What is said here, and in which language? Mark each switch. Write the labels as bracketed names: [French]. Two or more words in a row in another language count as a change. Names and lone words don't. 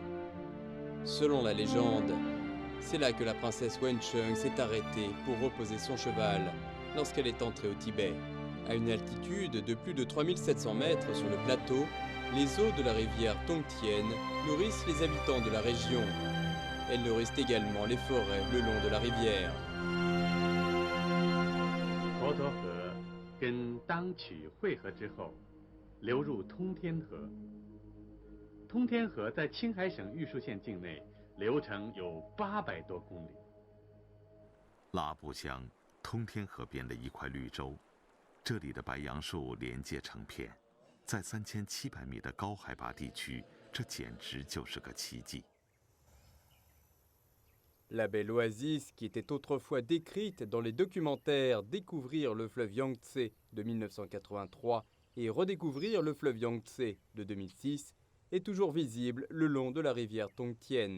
[French] Selon la légende, c'est là que la princesse Wencheng s'est arrêtée pour reposer son cheval lorsqu'elle est entrée au Tibet. À une altitude de plus de 3700 mètres sur le plateau, les eaux de la rivière Tongtian nourrissent les habitants de la région. Elles nourrissent également les forêts le long de la rivière. [Chinese] 沱沱河跟当曲汇合之后，流入通天河。通天河在青海省玉树县境内，流程有800多公里。拉布乡通天河边的一块绿洲。这里的白杨树连接成片，在3700米的高海拔地区，这简直就是个奇迹。 [French] La belle oasis qui était autrefois décrite dans les documentaires Découvrir le fleuve Yangtze de 1983 et Redécouvrir le fleuve Yangtze de 2006 est toujours visible le long de la rivière Tongtian.